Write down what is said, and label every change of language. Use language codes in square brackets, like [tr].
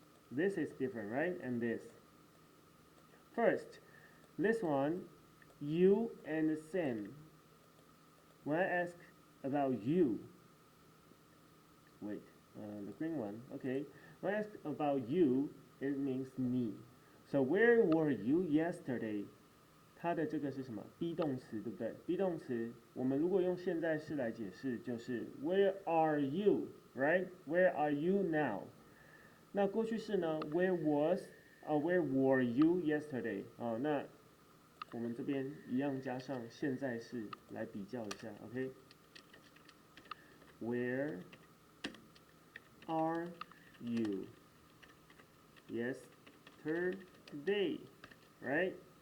[en] This is different, right? And this. First, this one, you and Sam. When I ask about you, wait, the green one, okay. When I ask about you, it means me. So where were you yesterday? [zh] 它的这个是什么 ？be 动词，对不对 ？be 动词，我们如果用现在式来解释，就是 [en] Where are you, right? Where are you now? [zh] 那过去式呢 [en] ？Where were you yesterday? [zh] 那我们这边一样加上现在式来比较一下 ，OK？ [en] Where are you yesterday? Right?